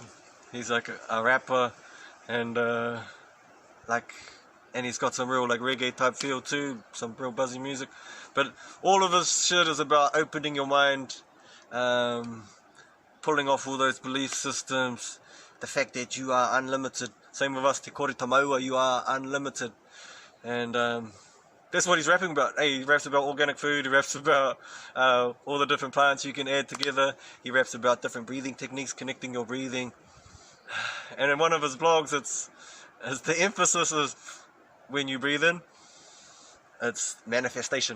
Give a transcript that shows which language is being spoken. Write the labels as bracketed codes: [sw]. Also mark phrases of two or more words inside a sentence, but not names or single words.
[en] He's like a rapper, and and he's got some real like reggae type feel too, some real buzzy music. But all of his shit is about opening your mind, pulling off all those belief systems, the fact that you are unlimited. Same with us, [mi] te kore te maua, [en] you are unlimited. And that's what he's rapping about. Hey, he raps about organic food, he raps about all the different plants you can add together, he raps about different breathing techniques, connecting your breathing. And in one of his blogs, it's the emphasis is when you breathe in, it's manifestation.